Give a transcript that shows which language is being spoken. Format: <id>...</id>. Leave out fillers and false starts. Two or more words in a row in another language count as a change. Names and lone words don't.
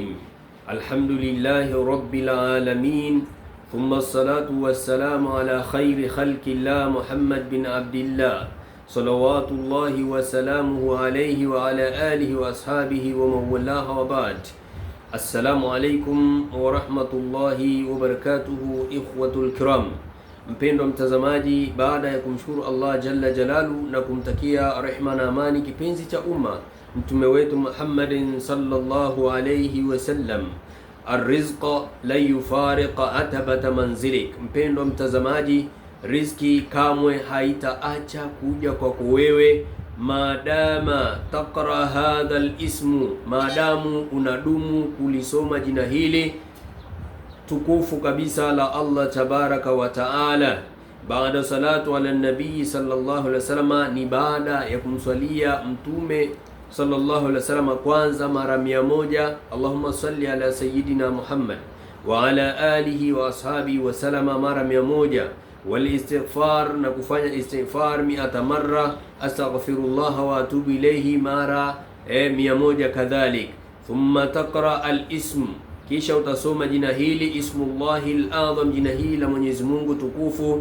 <ar>الحمد لله رب العالمين، ثم الصلاة والسلام على خير خلق الله محمد بن عبد الله صلوات الله وسلامه عليه وعلى آله وأصحابه ومن والاه وبعد. السلام عليكم ورحمة الله وبركاته. إخوة الكرام,</ar> <sw>mpendwa mtazamaji, baada ya kumshukuru Allah</sw> <ar>جل جلاله</ar> <sw>na kumtakia rehma na amani kipenzi cha umma mtume wetu Muhammadin</sw> <ar>صلى الله عليه وسلم, الرزق لا يفارق عتبة منزلك.</ar> <sw>Mpendwa mtazamaji, riziki kamwe haitaacha kuja kwako wewe</sw> <ar>ما دام تقرأ هذا الاسم,</ar> <sw>maadamu unadumu kulisoma jina hili tukufu kabisa la Allah</sw> <ar>تبارك وتعالى.</ar> <sw>Baada</sw> <ar>صلاة على النبي صلى الله عليه وسلم,</ar> <sw>ni baada ya kumswalia mtume</sw> <ar>صلى الله عليه وسلم</ar> <sw>kwanza mara 100.</sw> <ar>اللهم صل على سيدنا محمد وعلى آله وأصحابه وسلم</ar> <sw>mara 100,</sw> <ar>والاستغفار,</ar> <sw>na kufanya istighfar 100 marra,</sw> <ar>أستغفر الله وأتوب إليه</ar> <sw>mara 100</sw> <ar>kadhalik. ثم تقرأ الاسم,</ar> <sw>kisha utasoma jina hili</sw> <ar>اسم الله الأعظم,</ar> <sw>jina hili la Mwenyezi Mungu tukufu.</sw>